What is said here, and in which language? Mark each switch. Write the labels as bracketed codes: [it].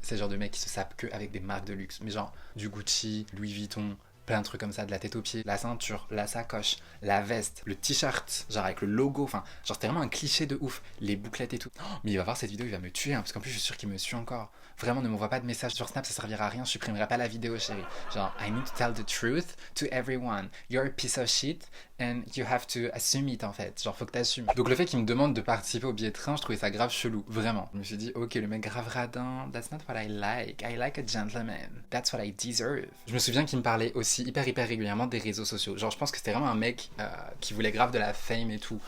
[fr] C'est le genre de mec qui se sape que avec des marques de luxe. Mais genre du Gucci, Louis Vuitton, plein de trucs comme ça, de la tête aux pieds, la ceinture, la sacoche, la veste, le t-shirt, genre avec le logo, enfin, genre c'était vraiment un cliché de ouf, les bouclettes et tout. Oh, mais il va voir cette vidéo, il va me tuer, hein, parce qu'en plus je suis sûr qu'il me suit encore. Vraiment, ne m'envoie pas de message sur Snap, ça servira à rien, je supprimerai pas la vidéo, chérie. [en] Genre, I need to tell the truth to everyone. You're a piece of shit and you have to assume it [fr] en fait. Genre, faut que t'assumes. Donc, le fait qu'il me demande de participer au billet de train, je trouvais ça grave chelou, vraiment. Je me suis dit, ok, le mec grave radin, [en] that's not what I like. I like a gentleman. That's what I deserve. [fr] Je me souviens qu'il me parlait aussi hyper régulièrement des réseaux sociaux. Genre, je pense que c'était vraiment un mec qui voulait grave de la fame et tout.